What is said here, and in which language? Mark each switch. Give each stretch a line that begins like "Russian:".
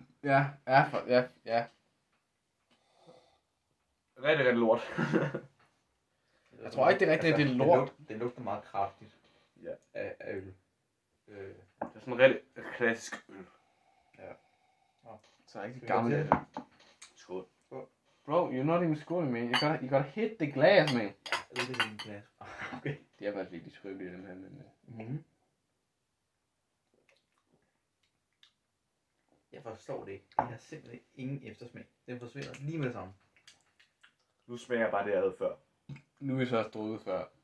Danish: Ja. Rigtig lort. Jeg tror ikke, det er rigtigt, det er lort. Det lugter meget kraftigt. Ja. Af øl. Det er sådan en rigtig klassisk øl. Så er rigtig gammel. Skål.
English: Bro, you're not even schooling, man. You gotta hit the glass, man.
Danish: Det er en glas. Okay. Det er faktisk virkelig skrøbeligt, den her, men... Mm-hmm. Jeg forstår det ikke. Det har simpelthen ingen eftersmag. Den forsvinder lige med det samme. Nu smager bare det, jeg havde før. Nu er vi så også drukket før.